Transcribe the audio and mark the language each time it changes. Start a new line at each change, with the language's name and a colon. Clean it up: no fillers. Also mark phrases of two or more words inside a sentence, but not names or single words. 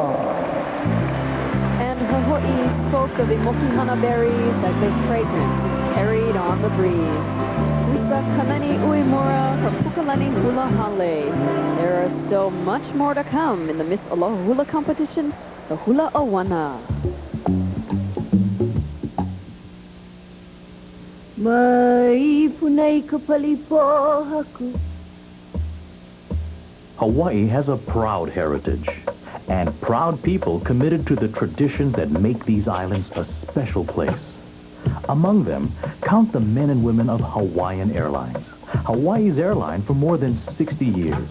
English: And Hawaii spoke of the mokihana berries as their fragrance carried on the breeze. Wisa Kanani Uemura from Pukalani Hula Hale. There are still much more to come in the Miss Aloha Hula competition, the Hula Awana.
Hawaiian: Mai punai kapalipo haku.
English: Hawaii has a proud heritage and proud people committed to the traditions that make these islands a special place. Among them, count the men and women of Hawaiian Airlines, Hawaii's airline for more than 60 years.